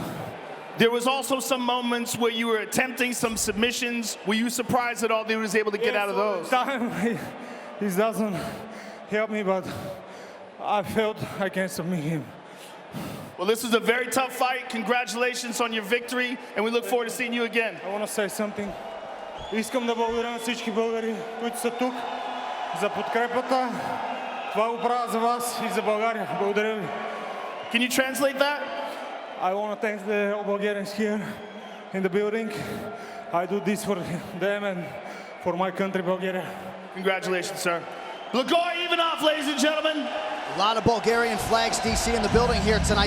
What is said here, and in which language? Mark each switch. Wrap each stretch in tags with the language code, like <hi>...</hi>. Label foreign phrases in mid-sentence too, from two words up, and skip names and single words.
<en>There was also some moments where you were attempting some submissions. Were you surprised at all that he was able to get out of those? He doesn't help me, but I felt I can submit him. Well, this was a very tough fight. Congratulations on your victory, and we look forward to seeing you again. I want to say something.</en> <bg>Искам да благодаря на всички българи, които са тук, за подкрепата. Това го правя за вас и за България. Благодаря ви.</bg> <en>Can you translate that? I want to thank the Bulgarians here in the building. I do this for them and for my country, Bulgaria. Congratulations, sir. Blagoy Ivanov, ladies and gentlemen. A lot of Bulgarian flags, DC, in the building here tonight.</en>